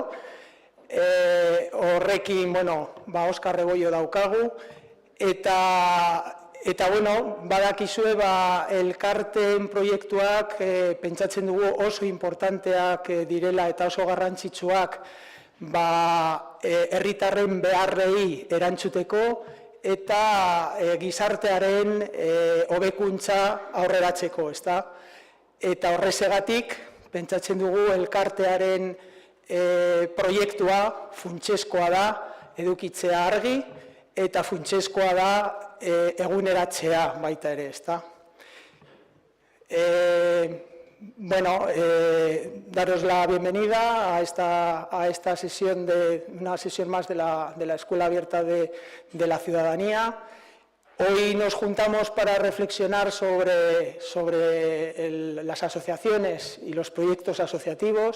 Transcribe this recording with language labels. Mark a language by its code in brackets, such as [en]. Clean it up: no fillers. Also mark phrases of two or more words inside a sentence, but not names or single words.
[eu] Horrekin, Oskar Rebollo daukagu, eta badakizue elkarteen proiektuak pentsatzen dugu oso importanteak direla eta oso garrantzitsuak herritarren beharrei erantzuteko eta gizartearen hobekuntza aurreratzeko, ezta? Eta horrezegatik, pentsatzen dugu elkartearen proiektua funtsezkoa da edukitzea argi eta funtsezkoa da eguneratzea baita ere, ezta? [es] Daros la bienvenida a esta sesión, una sesión más de la Escuela Abierta de la Ciudadanía. Hoy nos juntamos para reflexionar sobre las asociaciones y los proyectos asociativos.